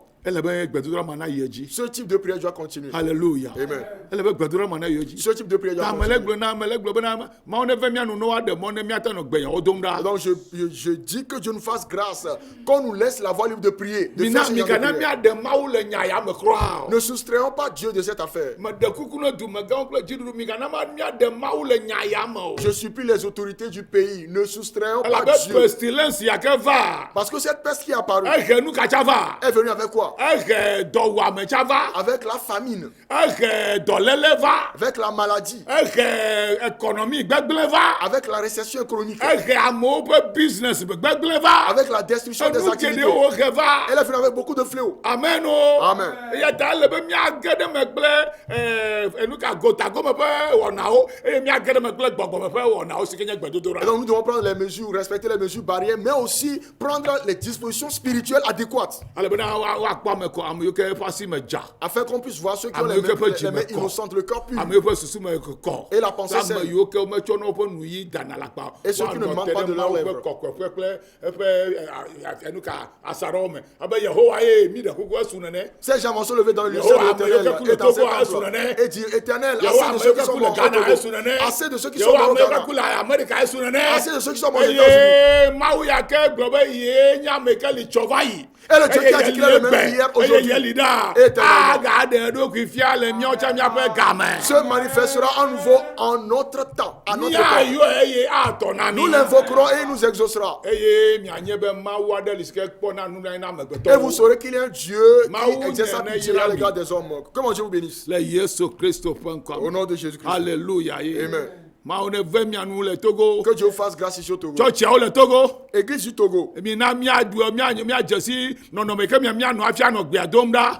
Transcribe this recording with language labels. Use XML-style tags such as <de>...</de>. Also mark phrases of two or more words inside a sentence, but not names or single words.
<ee>Ele be gbedodoɖa ma na yi edzi.</ee> <fr>Ce type de prière doit continuer. Hallelujah. Amen.</fr> <ee>Ele be gbedodoɖa ma na yi edzi.</ee> <fr>Ce type de prière doit</fr> <ee>Ta</ee> <fr>continuer.</fr> <ee>amele gblɔ bena Mawu ne ve míanu noa ɖe mɔ ne míate nɔ gbeyawo dom ɖa.</ee> <fr>Donc je dis que Dieu nous fasse grâce, qu'on nous laisse la voie libre de prier. De</fr> <ee>Mina</ee> <fr>faire ce genre de</fr> <ee>migana</ee> <fr>prière.</fr> <ee>míaɖe Mawu le nya ya me kura o.</ee> <fr>Ne soustrayons pas Dieu de cette affaire.</fr> <ee>Meɖe kuku ne dumegãwo kple dziɖuɖu migana míaɖe Mawu le nya ya me o.</ee> <fr>Je supplie les autorités du pays, ne soustrayons pas</fr> <ee>Elabe</ee> <fr>Dieu.</fr> <ee>pestilence yake va.</ee> <fr>Parce que cette peste qui est apparue</fr> <ee>Ehe nu katsa va.</ee> <fr>est venue avec quoi?</fr> <ee>Ehe dɔwuame tsa va.</ee> <fr>Avec la famine,</fr> <ee>Ehe dɔléle va.</ee> <fr>avec la maladie,</fr> <ee>Ehe économie gbegblẽ va.</ee> <fr>avec la récession économique,</fr> <ee>Ehe amewo ƒe business gbegblẽ va.</ee> <fr>avec la destruction des</fr> <ee>Enu</ee> <fr>activités.</fr> <ee>geɖewo he va.</ee> <fr>Elle est venue avec beaucoup de fléaux.</fr> <ee>Amen o.</ee> <fr>Amen.</fr> <ee>Eya ta ele be míage ɖe me kple enuka gotagome ƒe wɔnawo eye míage ɖe me kple gbɔgbɔme ƒe wɔnawo si ke nye</ee> <fr>Et</fr> <ee>gbedodoɖa.</ee> <fr>donc nous devons prendre les mesures, respecter les mesures barrières, mais aussi prendre les dispositions spirituelles adéquates</fr> <ee>Ale bena woakpɔ ame kɔ ame yiwo ke ƒe asi me dza.</ee> <fr>afin qu'on puisse voir ceux qui ont</fr> <ee>Ame</ee> <fr>les</fr> <ee>yiwo ke ƒe</ee> <fr>mains</fr> <ee>dzi me kɔ.</ee> <fr>innocentes, le cœur pur.</fr> <ee>Ame yiwo ƒe susu me kɔ.</ee> <fr>Et la pensée</fr> <ee>Ame</ee> <fr>saine.</fr> <ee>yiwo ke wometsɔ ne woƒe nuyi dana le akpa.</ee> <fr>Et ceux qui ne mentent pas de leurs lèvres.</fr> <ee>Kɔkɔeƒe kple eƒe enuka asaɖɔwo me. Abe Yehowa ye mi ɖe kuku esu nene.</ee> <fr>Ces gens vont se lever dans le lieu</fr> <ee>Yehowa,</ee> <fr>de l'Éternel</fr> <ee>ame yiwo ke</ee> <fr>et dans</fr> <ee>ku le</ee> <fr>cet</fr> <ee>Togo,</ee> <fr>endroit</fr> <ee>esu</ee> <fr>et dire Éternel,</fr> <ee>Yehowa</ee> <fr>assez de</fr> <ee>ame</ee> <fr>ceux</fr> <ee>yiwo</ee> <fr>qui</fr> <ee>ke</ee> <fr>sont</fr> <ee>ku le</ee> <fr>morts au</fr> <ee>Ghana</ee> <fr>Togo,</fr> <ee>esu nene.</ee> <fr>assez de ceux qui sont</fr> <ee>Yehowa</ee> <fr>morts au</fr> <ee>ame yiwo ke</ee> <fr>Ghana,</fr> <ee>ku le Amerika esu nene.</ee> <fr>assez de ceux qui sont morts aux États-Unis.</fr> <ee>Eye Mawu ya ke gblɔ be ye nye ame ke li tsɔ va yi.</ee> <fr>Et le Dieu qui a dit qu'il est le même hier, aujourd'hui,</fr> <ee>Eye yeli ɖa.</ee> <fr>éternellement.</fr> <ee>Agaɖe eɖokui fia le míawo tsɛ míaƒe game.</ee> <fr>Se manifestera à nouveau en notre temps, à notre temps.</fr> <ee>Míayɔ eye atɔ na mi.</ee> <fr>Nous l'invoquerons et il nous exaucera.</fr> <ee>Eye mianye be Mawu aɖe li si ke kpɔna nunanyi na</ee> <fr>Et</fr> <ee>amegbetɔwo.</ee> <fr>vous saurez qu'il y a un Dieu</fr> <ee>Mawu</ee> <fr>qui exerce sa</fr> <ee>ne</ee> <fr>pitié</fr> <ee>yra</ee> <fr>à</fr> <ee>mi.</ee> <fr>l'égard des hommes. Que mon Dieu vous bénisse.</fr> <ee>Le Yesu Kristo ƒe ŋkɔ</ee> <fr>Au</fr> <ee>me.</ee> <fr>nom de Jésus-Christ.</fr> <ee>Alléluia ye.</ee> <fr>Amen.</fr> <ee>Mawu ne ve mianu le Togo.</ee> <fr>Que Dieu vous fasse grâce ici au Togo.</fr> <ee>Tsɔtsiawo le Togo.</ee> <fr>Église du Togo.</fr> <ee>Mina míadze si nɔnɔme ke mianɔ hafi anɔ gbea dom ɖa.</ee>